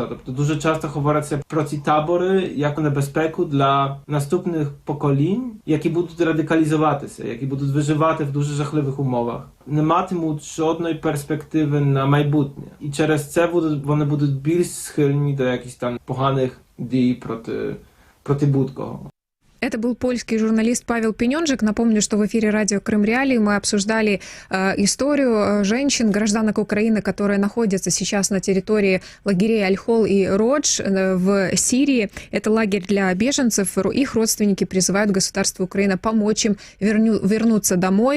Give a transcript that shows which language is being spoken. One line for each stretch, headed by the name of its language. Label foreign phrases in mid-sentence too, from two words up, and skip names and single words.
Ukrainian: Тобто дуже часто говориться про ці табори як небезпеку для наступних поколінь, які будуть радикалізуватися, які будуть виживати в дуже жахливих умовах. Не матимуть жодної перспективи на майбутнє. І через це вони будуть більш схильні до якихось там поганих дій проти будь-кого.
Russian: Это был польский журналист Павел Пенёнжик. Напомню, что в эфире радио Крым Реалии мы обсуждали историю женщин, гражданок Украины, которые находятся сейчас на территории лагерей Аль-Хол и Родж в Сирии. Это лагерь для беженцев. Их родственники призывают государство Украина помочь им вернуться домой.